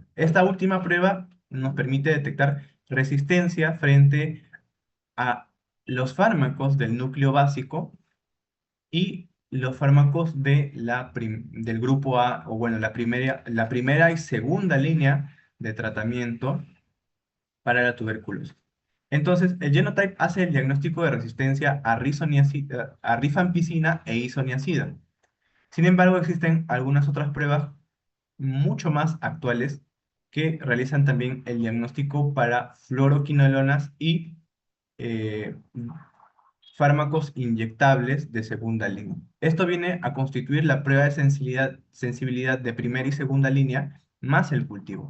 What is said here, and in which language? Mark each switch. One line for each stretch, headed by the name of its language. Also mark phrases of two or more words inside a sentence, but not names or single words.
Spanish: Esta última prueba nos permite detectar resistencia frente a los fármacos del núcleo básico y los fármacos del grupo A, o bueno, la primera y segunda línea de tratamiento para la tuberculosis. Entonces, el Genotype hace el diagnóstico de resistencia a rifampicina e isoniazida. Sin embargo, existen algunas otras pruebas mucho más actuales que realizan también el diagnóstico para fluoroquinolonas y eh, fármacos inyectables de segunda línea. Esto viene a constituir la prueba de sensibilidad de primera y segunda línea más el cultivo.